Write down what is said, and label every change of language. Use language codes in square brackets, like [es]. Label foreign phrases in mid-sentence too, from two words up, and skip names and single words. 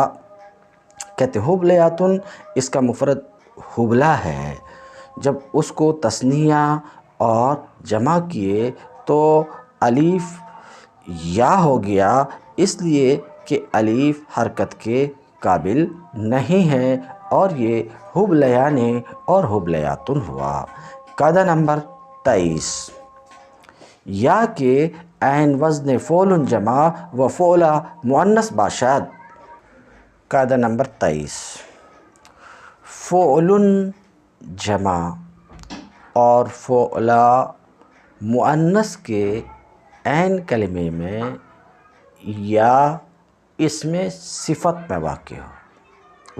[ur] کہتے ہیں حبلیاتن اس کا مفرد حبلہ ہے، جب اس کو تثنیہ اور جمع کیے تو الف یا ہو گیا، اس لیے کہ الف حرکت کے قابل نہیں ہے، اور یہ حبلیان اور حبلیاتن ہوا۔ [fa] قاعدہ نمبر 23، یا کے عین وزن فعل جمع و فعل مؤنث باشد۔ [ur] قاعدہ نمبر 23، فعل جمع اور فعل مؤنث کے عین کلمے میں یا اسم صفت میں واقع ہو۔